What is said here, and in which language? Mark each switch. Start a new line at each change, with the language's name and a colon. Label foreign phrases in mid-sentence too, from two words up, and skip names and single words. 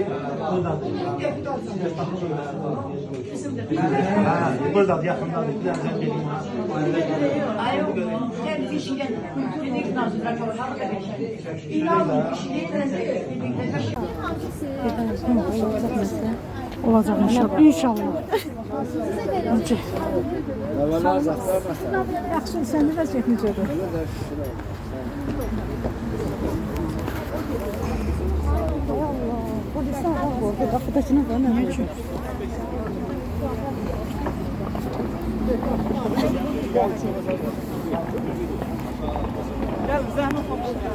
Turkish: Buradan. Buradan yakından. Gel bir şey dedik Nazirler Kabineti. İnanın olacak inşallah. İnşallah.
Azerbaijani: Yaxşı, sən də çəkməyəcəksən. Allah, polisə var, qapıdakına var, nə üçün? Gel, zəhmət olsun.